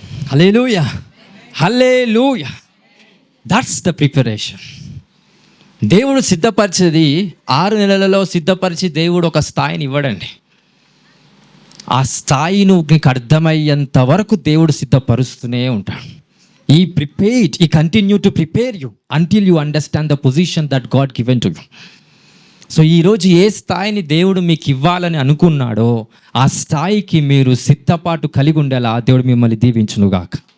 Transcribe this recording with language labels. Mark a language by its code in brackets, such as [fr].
[en] Hallelujah, hallelujah. That's the preparation. [te] దేవుడు సిద్ధపరిచేది 6 నెలలలో సిద్ధపరిచి దేవుడు ఒక స్థాయిని ఇవ్వడండి. ఆ స్థాయిని మీకు అర్థమయ్యేంత వరకు దేవుడు సిద్ధపరుస్తూనే ఉంటాడు. [en] He continue to prepare you until you understand the position that God given to you. [te] So ఈరోజు ఏ స్థాయిని దేవుడు మీకు ఇవ్వాలని అనుకున్నాడో ఆ స్థాయికి మీరు సిద్ధపాటు కలిగి ఉండేలా దేవుడు మిమ్మల్ని దీవించునుగాక.